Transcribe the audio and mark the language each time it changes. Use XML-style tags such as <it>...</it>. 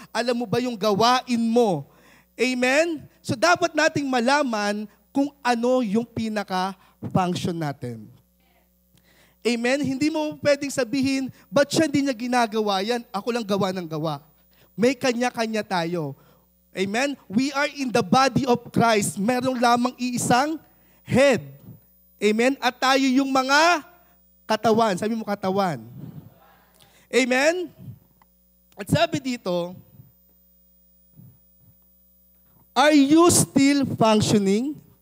<tl>Alam mo ba yung gawain mo? Amen? So dapat nating malaman kung ano yung pinaka-function natin. Amen? Hindi mo pwedeng sabihin, ba't siya hindi niya ginagawa yan? Ako lang gawa ng gawa. May kanya-kanya tayo. Amen?</tl> <en>We are in the body of Christ.</en> <tl>Merong lamang iisang head. Amen? At tayo yung mga katawan. Sabi mo katawan. Amen? At sabi dito,</tl> <en>are you still functioning?</en>